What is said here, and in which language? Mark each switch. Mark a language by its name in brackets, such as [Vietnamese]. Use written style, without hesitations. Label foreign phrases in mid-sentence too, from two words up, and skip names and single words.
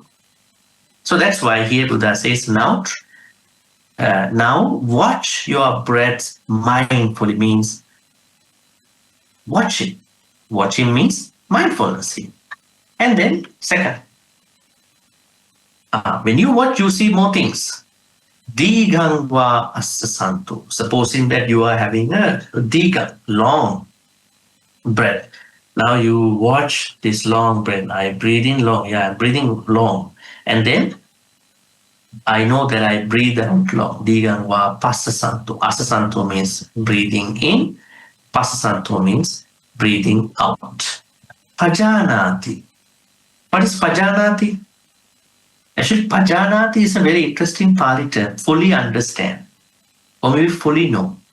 [English] So that's why here Buddha says, now watch your breath mindfully, means watch it. Watching means mindfulness here. And then second, when you watch, you see more things. [Pali] Digang va asasanto. [English] Supposing that you are having a digang, long breath. Now you watch this long breath. I breathe in long. Yeah, I'm breathing long. And then I know that I breathe out long. [Pali] Digang va pasasanto. [English] Asasanto means breathing in. Pasasanto means breathing out. Pajanati. What is pajanati? Actually, pajanati is a very interesting Pali term. Fully understand, or maybe fully know.